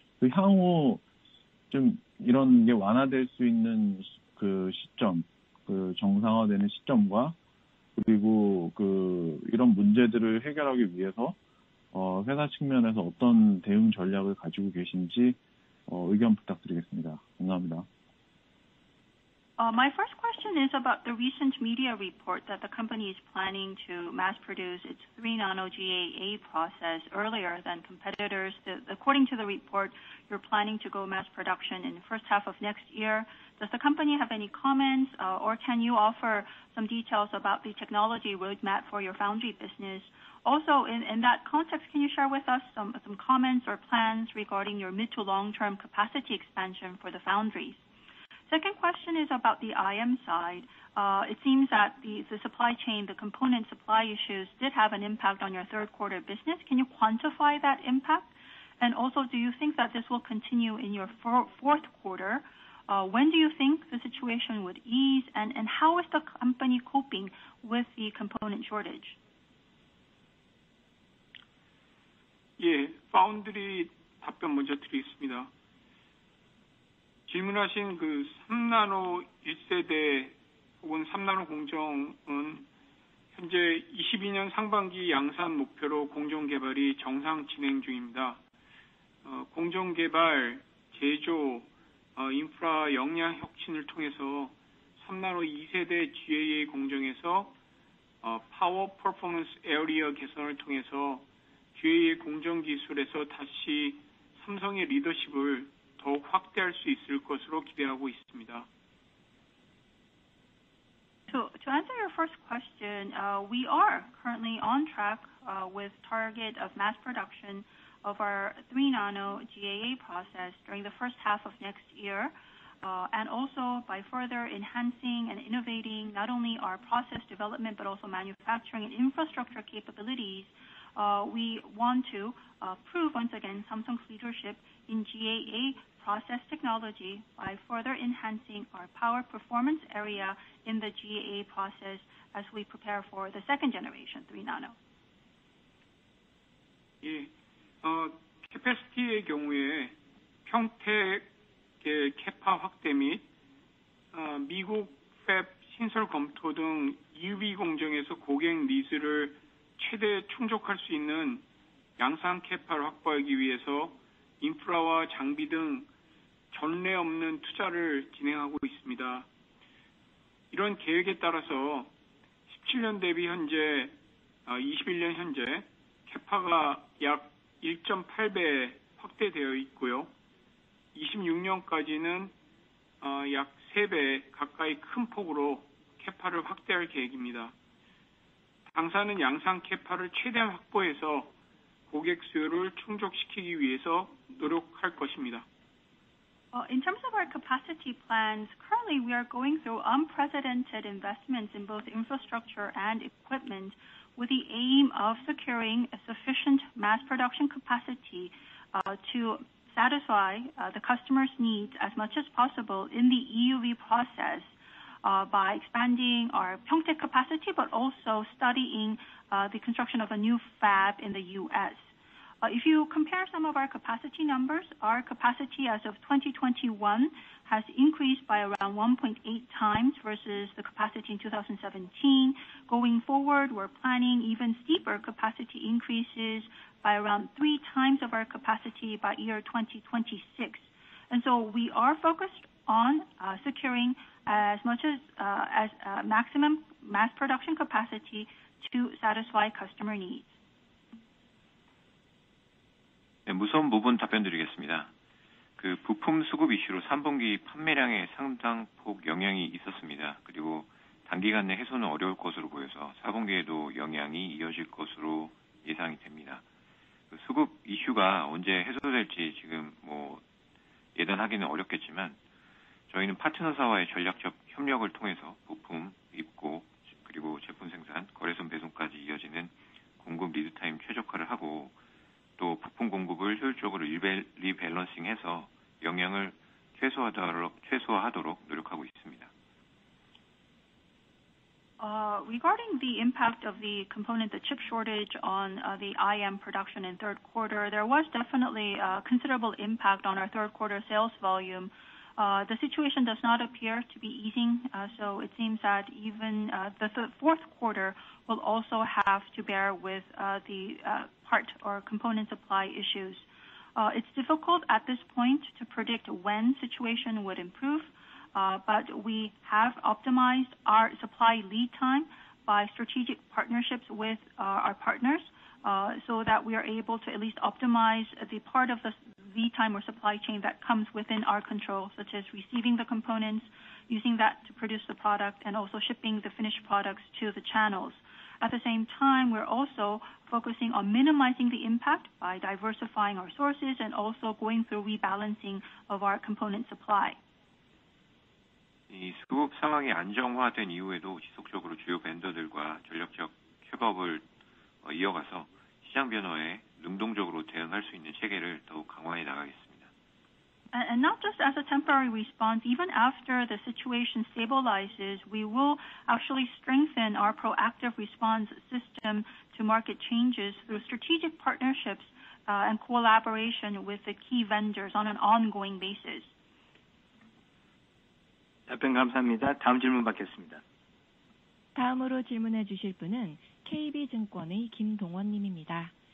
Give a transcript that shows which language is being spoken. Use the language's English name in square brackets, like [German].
[Korean] 향후 좀 이런 게 완화될 수 있는 시점, 정상화되는 시점과, 그리고 이런 문제들을 해결하기 위해서 회사 측면에서 어떤 대응 전략을 가지고 계신지 의견 부탁드리겠습니다. 감사합니다. [English] My first question is about the recent media report that the company is planning to mass produce its 3-nano GAA process earlier than competitors. According to the report, you're planning to go mass production in the first half of next year. Does the company have any comments, or can you offer some details about the technology roadmap for your foundry business? Also, in that context, can you share with us some comments or plans regarding your mid to long-term capacity expansion for the foundries? Second question is about the IM side. It seems that the supply chain, the component supply issues did have an impact on your third quarter business. Can you quantify that impact? And also, do you think that this will continue in your fourth quarter? When do you think the situation would ease, and how is the company coping with the component shortage? [Korean] 예, 파운드리 답변 먼저 드리겠습니다. 질문하신 3나노 1세대 혹은 3나노 공정은 현재 22년 상반기 양산 목표로 공정 개발이 정상 진행 중입니다. 공정 개발, 제조, 인프라 역량 혁신을 통해서 3나노 2세대 GAA 공정에서 파워 퍼포먼스 에어리어 개선을 통해서 GAA 공정 기술에서 다시 삼성의 리더십을 더욱 확대할 수 있을 것으로 기대하고 있습니다. [English] To answer your first question, we are currently on track with target of mass production of our 3-nano GAA process during the first half of next year, and also by further enhancing and innovating not only our process development but also manufacturing and infrastructure capabilities. We want to prove once again Samsung's leadership in GAA process technology by further enhancing our power performance area in the GAA process as we prepare for the second generation 3-nano. [Korean] 예, 캐패시티의 경우에 평택의 캐파 확대 및 미국 팹 신설 검토 등 EUV 공정에서 고객 니즈를 최대 충족할 수 있는 양산 캐파를 확보하기 위해서 인프라와 장비 등 전례 없는 투자를 진행하고 있습니다. 이런 계획에 따라서 17년 대비 현재 21년 현재 캐파가 약 1.8배 확대되어 있고요. 26년까지는 약 3배 가까이 큰 폭으로 캐파를 확대할 계획입니다. 당사는 양산 캐파를 최대한 확보해서 고객 수요를 충족시키기 위해서 노력할 것입니다. [English] In terms of our capacity plans, currently we are going through unprecedented investments in both infrastructure and equipment with the aim of securing a sufficient mass production capacity to satisfy the customer's needs as much as possible in the EUV process by expanding our Pyeongtaek capacity but also studying the construction of a new fab in the U.S. If you compare some of our capacity numbers, our capacity as of 2021 has increased by around 1.8 times versus the capacity in 2017. Going forward, we're planning even steeper capacity increases by around 3 times of our capacity by year 2026. And so we are focused on securing as much as maximum mass production capacity to satisfy customer needs. [Korean] 네, 무선 부분 답변드리겠습니다. 그 부품 수급 이슈로 3분기 판매량에 상당폭 영향이 있었습니다. 그리고 단기간 내 해소는 어려울 것으로 보여서 4분기에도 영향이 이어질 것으로 예상이 됩니다. 그 수급 이슈가 언제 해소될지 지금 예단하기는 어렵겠지만 저희는 파트너사와의 전략적 협력을 통해서 부품, 입고, 그리고 제품 생산, 거래선 배송까지 이어지는 공급 리드타임 최적화를 하고 또 부품 공급을 효율적으로 리밸런싱해서 영향을 최소화하도록 노력하고 있습니다. [English] Regarding the impact of the chip shortage on the IM production in third quarter, there was definitely a considerable impact on our third quarter sales volume. The situation does not appear to be easing, so it seems that even the fourth quarter will also have to bear with the part or component supply issues. It's difficult at this point to predict when situation would improve, but we have optimized our supply lead time by strategic partnerships with our partners, so that we are able to at least optimize the part of the lead time or supply chain that comes within our control, such as receiving the components, using that to produce the product, and also shipping the finished products to the channels. At the same time, we're also focusing on minimizing the impact by diversifying our sources and also going through rebalancing of our component supply. [Korean] 이 수급 상황이 안정화된 이후에도 지속적으로 주요 벤더들과 전략적 협업을 이어가서 시장 변화에 능동적으로 대응할 수 있는 체계를 더욱 강화해 나가겠습니다. [English] And not just as a temporary response, even after the situation stabilizes, we will actually strengthen our proactive response system to market changes through strategic partnerships and collaboration with the key vendors on an ongoing basis. [Korean] 답변 감사합니다. 다음 질문 받겠습니다. 다음으로 질문해 주실 분은 KB증권의 김동원 님입니다.